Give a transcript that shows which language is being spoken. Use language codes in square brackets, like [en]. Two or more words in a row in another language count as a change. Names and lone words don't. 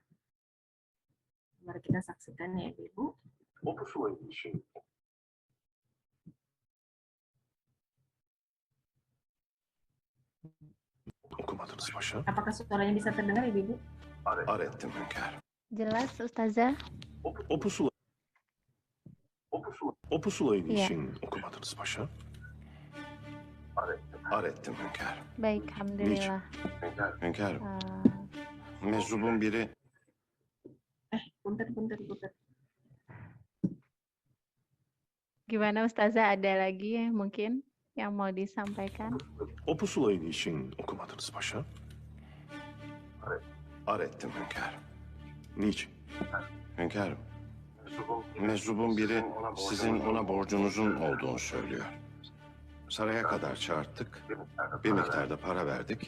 [id] Mari kita saksikan ya Ibu. [tr] Okumadınız paşa. [id] Apakah suaranya bisa terdengar Ibu? [tr] Arettim hünkâr. [id] Jelas Ustazah? [tr] O pusulayı [id] Iya. [tr] niçin okumadınız paşa? Arettim hünkâr. [id] Baik, alhamdulillah. [tr] Hünkârım, Eh, meczubun biri [id] Punten. Gimana Ustazah, ada lagi mungkin yang mau disampaikan? [tr] o pusulayı niçin okumadınız paşa? Arettim hünkârım. Niçin? Hünkârım, Meczubun biri sizin ona borcunuzun olduğunu söylüyor. Saraya kadar çağırttık. Bir miktarda para verdik.